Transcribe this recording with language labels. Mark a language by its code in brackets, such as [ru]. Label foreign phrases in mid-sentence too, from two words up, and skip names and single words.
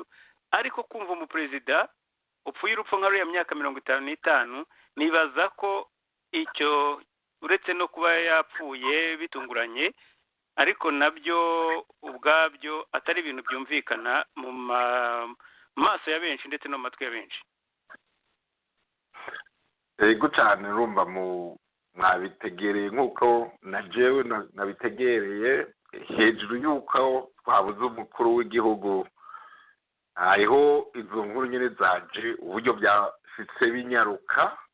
[rw] Ariko kumva umuperezida upfuye urupfu nka ruriya myaka 55, nibaza ko icyo uretse no kuba yapfuye bitunguranye, ariko nabyo ubwabyo atari ibintu byumvikana mu maso ya benshi ndetse no mu matwi ya benshi. [rn] Ego cyane, urumva mwabitegereye nk'uko na jewe nabitegereye, hejuru y'uko twabuze umukuru w'igihugu hariho izo nkuru nyine zaje uburyo byafitse binyaruka.